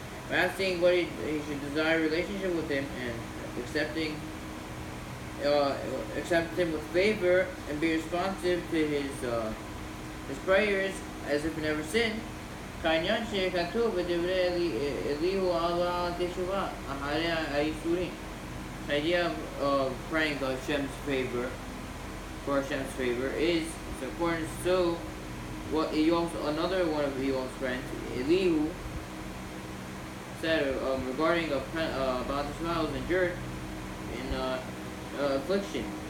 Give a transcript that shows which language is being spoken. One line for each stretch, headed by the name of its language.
English: By asking what he should desire a relationship with him and accept him with favor and be responsive to his prayers as if he never sinned.
Hebrew: כעניין שכתוב בדברי אליהו על תשובה אחרי הייסורים.
English: The idea of praying Hashem's favor, for Hashem's favor, is according to what another one of Eul's friends, Elihu, said regarding about the trials endured in affliction.